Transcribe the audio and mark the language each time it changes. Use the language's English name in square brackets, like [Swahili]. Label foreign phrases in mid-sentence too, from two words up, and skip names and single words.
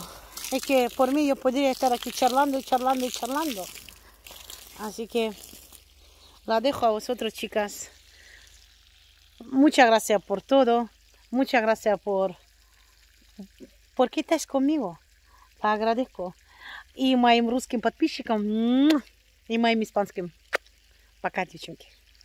[Spanish] Es que por mí yo podría estar aquí charlando y charlando y charlando. Así que la dejo a vosotros, chicas. Muchas gracias por todo. Muchas gracias por que estáis conmigo. La agradezco. [Russian] И моим русским подписчикам, и моим испанским. Пока, девчонки.